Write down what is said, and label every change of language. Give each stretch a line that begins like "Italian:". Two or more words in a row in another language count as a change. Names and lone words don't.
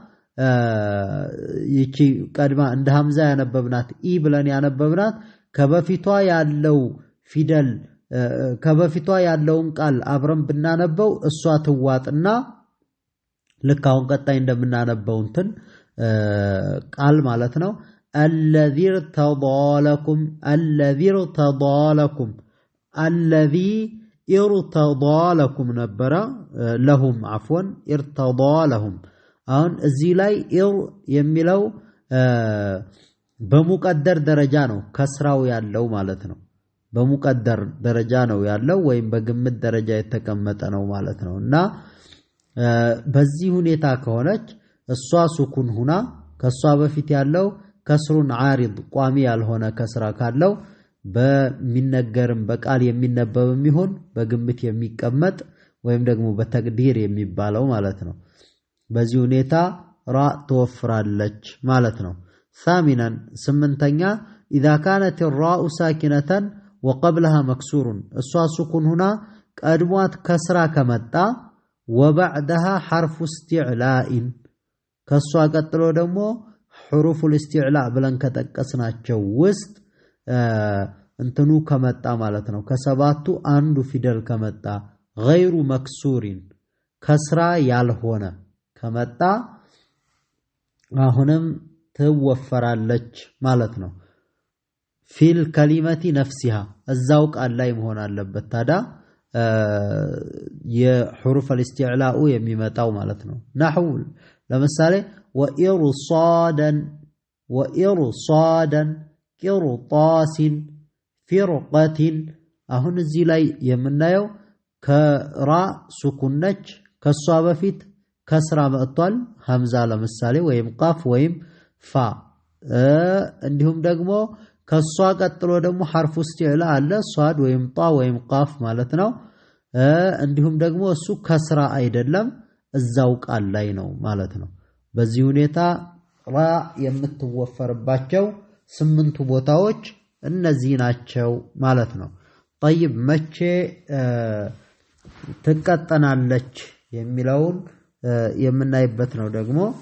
Amharic: ይቺ ቀድማ እንደ ሐምዛ ያነበብናት ኢ ብለን ያነበብናት ከበፊቷ ያለው ፊደል ከበፊቷ ያለውን ቃል አብረን ብናነበው እሷ ትዋጥና ልክ አሁን ቀጣይ እንደምናነበው እንትን ቃል ማለት ነው الذي
Arabic: ارتضى لكم نبرا لهم عفوا ارتضى لهم
Amharic: አሁን እዚህ ላይ ኢር የሚለው በሙቀደር ደረጃ ነው ከስራው ያለው ማለት ነው በሙቀደር ደረጃ ነው ያለው ወይም በግምት ደረጃ የተቀመጠ ነው ማለት ነውና በዚህ ሁኔታ ከሆነች እሷ ሱኩን ሁና ከሷ በፊት ያለው ከስሩን ዓሪድ ቋሚ ያልሆነ ከስራ ካለው በሚነገርም በቃል የሚነበብም ይሁን በግምት የሚቀመጥ ወይም ደግሞ በተቅዲር የሚባለው ማለት ነው። በዚህ ሁኔታ ራ ትወፍራለች ማለት ነው። ثامنا ስምንተኛ
Arabic: اذا كانت الراء ساكنة وقبلها مكسور
Amharic: እሷ ሱኩን ሁና ቀድሟት ከስራ ከመጣ
Arabic: وبعدها حرف استعلاء
Amharic: ከሷ ቀጥሎ ደግሞ
Arabic: حروف الاستعلاء
Amharic: ብለን ከጠቀስናቸው ውስጥ እንትኑ ከመጣ ማለት ነው። ከሰባቱ አንዱ ፊደል ከመጣ
Arabic: غير مكسور
Amharic: ከስራ ያልሆነ ከመጣ አሁንም ትወፈራለች ማለት ነው።
Arabic: في الكلمة نفسها
Amharic: እዛው ቃል ላይ መሆን አለበት። ታዲያ የሑሩፍ الاستعلاء የሚመጣው ማለት ነው። نحو ለምሳሌ
Arabic: وإرصادا قرطاس فرقة
Amharic: አሁን እዚህ ላይ የምናየው ከራ ሱኩን ነች ከሷ በፊት ከስራ መጥቷል ሐምዛ ለምሳሌ ወይም ቃፍ ወይም ፋ እንዲሁም ደግሞ ከሷ ቀጥሎ ደግሞ ሐርፍ استعلاء አለ ሷድ ወይም ጣ ወይም ቃፍ ማለት ነው። እንዲሁም ደግሞ እሱ ከስራ አይደለም እዛው ቃል ላይ ነው ማለት ነው። በዚህ ሁኔታ ራ የምትወፈርባቸው ስምንቱ ቦታዎች እነዚህ ናቸው ማለት ነው። طيب መቼ ትቀጠናለች የሚለውን የምናይበት ነው። ደግሞ